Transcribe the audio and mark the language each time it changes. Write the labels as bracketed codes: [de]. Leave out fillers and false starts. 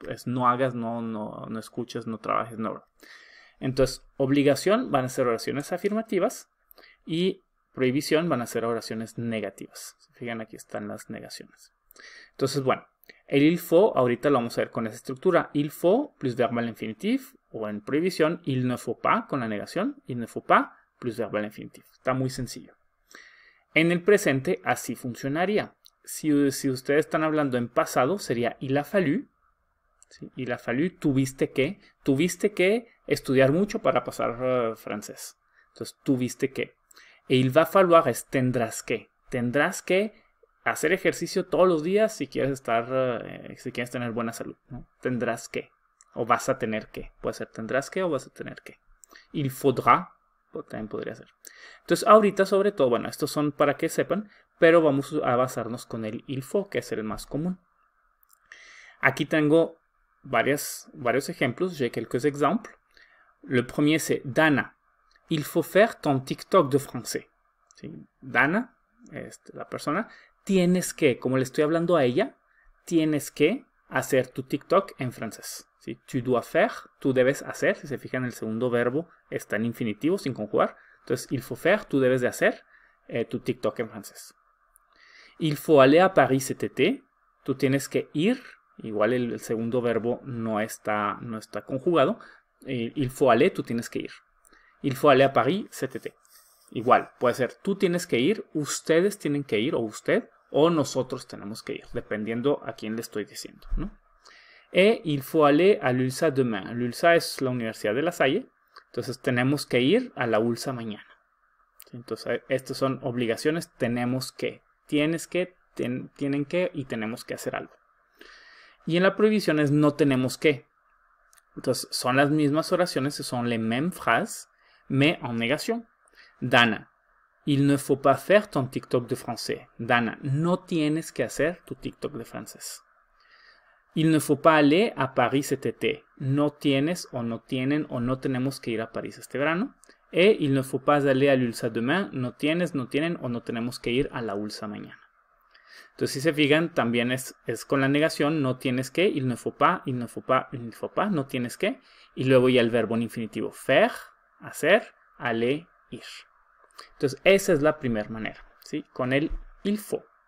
[es] Es no hagas, no escuches, no trabajes, no. Entonces, obligación van a ser oraciones afirmativas y prohibición van a ser oraciones negativas. Fijan, aquí están las negaciones. Entonces, bueno, el il faut, ahorita lo vamos a ver con esa estructura. [fr] Il faut plus verbo al infinitif, [es] o en prohibición, [fr] il ne faut pas [es] con la negación, [fr] il ne faut pas plus verbo al infinitif. [es] Está muy sencillo. En el presente así funcionaría. Si ustedes están hablando en pasado, sería il a fallu. ¿Sí? [fr] Il a fallu, [es] tuviste que estudiar mucho para pasar francés. Entonces, tuviste que. E [fr] il va falloir [es] es tendrás que. Tendrás que hacer ejercicio todos los días si quieres si quieres tener buena salud, ¿no? Tendrás que. O vas a tener que. Puede ser tendrás que o vas a tener que. [fr] Il faudra, [es] también podría ser. Entonces, ahorita sobre todo, bueno, estos son para que sepan, pero vamos a basarnos con el il faut, que es el más común. Aquí tengo varios ejemplos, [fr] j'ai quelques exemples. Le premier, c'est Dana. Il faut faire ton TikTok de français. [es] ¿Sí? Dana, la persona, tienes que, como le estoy hablando a ella, tienes que hacer tu TikTok en francés. ¿Sí? [fr] Tu dois faire, [es] tú debes hacer. Si se fijan, el segundo verbo está en infinitivo, sin conjugar. Entonces, [fr] il faut faire, [es] tú debes de hacer tu TikTok en francés. [fr] Il faut aller à Paris cet été. [es] Tú tienes que ir. Igual el segundo verbo no está conjugado. [fr] Il faut aller, [es] tú tienes que ir. [fr] Il faut aller à Paris cet été. [es] Igual, puede ser tú tienes que ir, ustedes tienen que ir, o usted, o nosotros tenemos que ir, dependiendo a quién le estoy diciendo, ¿no? [fr] Et il faut aller à l'ULSA demain. [es] L'ULSA es la Universidad de La Salle. Entonces tenemos que ir a la ULSA mañana. Entonces estas son obligaciones, tenemos que, tienes que, tienen que y tenemos que hacer algo. Y en la prohibición es no tenemos que. Entonces son las mismas oraciones, son [fr] les mêmes phrases, mais en négation. Dana, il ne faut pas faire ton TikTok de français. [es] Dana, no tienes que hacer tu TikTok de francés. [fr] Il ne faut pas aller à Paris cet été. [es] No tienes o no tienen o no tenemos que ir a París este verano. [fr] Et il ne faut pas aller à l'ULSA demain. [es] No tienes, no tienen o no tenemos que ir a la ULSA mañana. Entonces, si se fijan, también es con la negación, no tienes que, [fr] il ne faut pas, [es] il ne faut pas, il ne faut pas, no tienes que. Y luego ya el verbo en infinitivo, faire, hacer, aller, ir. Entonces, esa es la primera manera, ¿sí? Con el il faut.